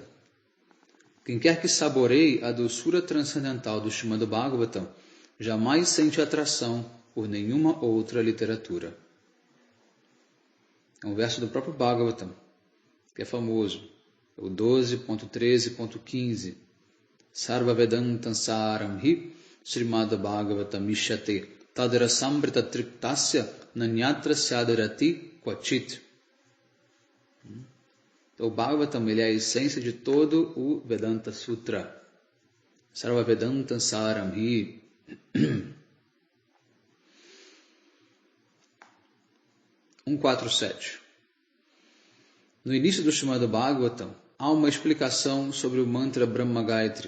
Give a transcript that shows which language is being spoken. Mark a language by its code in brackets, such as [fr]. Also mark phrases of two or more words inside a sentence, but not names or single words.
[pt] Quem quer que saboreie a doçura transcendental do Srimad Bhagavatam jamais sente atração por nenhuma outra literatura. É um verso do próprio Bhagavatam, que é famoso. É o 12.13.15. [sa] Sarva Vedantam Saram Hi Srimad Bhagavatam Mishyate Tadara Sambrita Triptasya Nanyatra Syadarati Kvachit. [pt] Então, o Bhagavatam ele é a essência de todo o Vedanta Sutra. [sa] Sarva Vedantam Saram Hi. [pt] 1.4.7. No início do Srimad Bhagavatam, há uma explicação sobre o mantra Brahma Gayatri.